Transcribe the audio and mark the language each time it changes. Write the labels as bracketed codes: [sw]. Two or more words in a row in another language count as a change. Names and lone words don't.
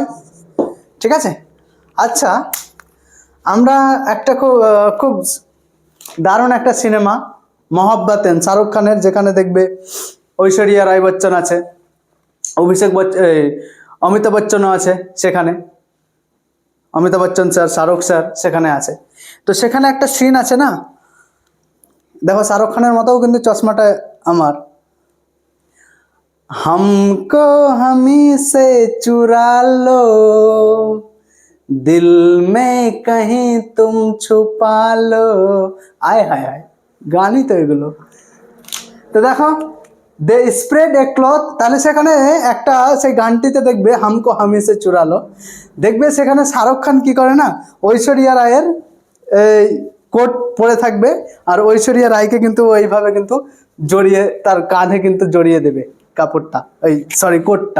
[bn] ঠিক আছে, আচ্ছা আমরা একটা খুব দারুণ একটা সিনেমা মহাব্বাতেন শাহরুখ খানের, যেখানে দেখবে ঐশ্বরিয়া রায় বচ্চন আছে, অমিতাভ বচ্চনও আছে সেখানে, অমিতাভ বচ্চন স্যার, শাহরুখ স্যার সেখানে আছে। তো সেখানে একটা সিন আছে না, দেখো শাহরুখ খানের মতোও কিন্তু চশমাটা আমার, [hi] हमको हमी से चुरा लो दिल में कहीं तुम छुपा लो, आय हाय हाय, [bn] গানই তো এগুলো। তো দেখো [en] they spread a cloth, [bn] তাহলে সেখানে একটা সেই গানটিতে দেখবে [hi] हमको हमी से चुरा लो, [bn] দেখবে সেখানে শাহরুখ খান কি করে না, ঐশ্বরিয়া রায়ের এই কোট পরে থাকবে, আর ঐশ্বরিয়া রায়কে কিন্তু ওইভাবে কিন্তু জড়িয়ে, তার কাঁধে কিন্তু জড়িয়ে দেবে কাপড়টা, ওই সরি কোটটা।